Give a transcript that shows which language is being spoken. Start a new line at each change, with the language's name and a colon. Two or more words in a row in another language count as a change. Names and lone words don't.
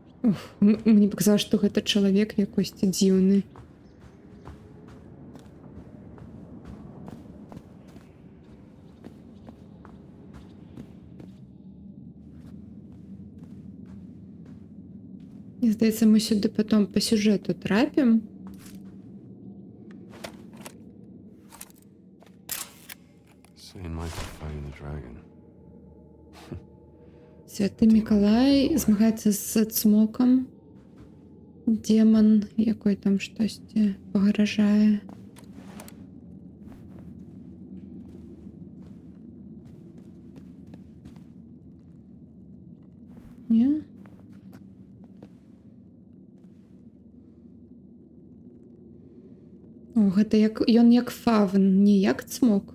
Russian: Мне показалось, что это человек
Belarusian: якось дзіўны.
Ukrainian: Мне здається, ми сюди потім по сюжету трапимо.
English: Saint Michael fighting the dragon.
Ukrainian: Святий Миколай змагається з цмоком. Демон, який там щось погрожає. Ні? О,
Belarusian: гэта як ён як фавн, не як цмок.